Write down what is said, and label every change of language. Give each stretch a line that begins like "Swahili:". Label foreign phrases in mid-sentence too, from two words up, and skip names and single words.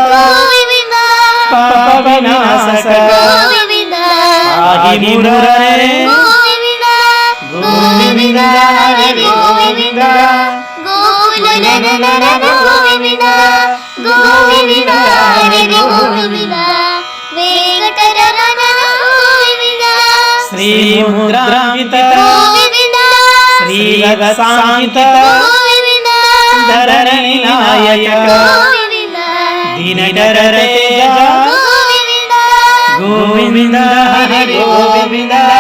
Telugu: పాప వినాశక పాహి మురారే గోవింద హరి గోవింద గోకులనందన గోవింద గోవింద హరి గోవింద వెంకటరమణ గోవింద
Kannada: ಶ್ರೀಮುದ್ರಾಂಕಿತ ಗೋವಿಂದ ಶ್ರೀವತ್ಸಾಂಕಿತ ಗೋವಿಂದ ಧರಣಿ ನಾಯಕ ಗೋವಿಂದ ದೀನರ ತೇಜ ಗೋವಿಂದ ಗೋವಿಂದ ಹರಿ ಗೋವಿಂದ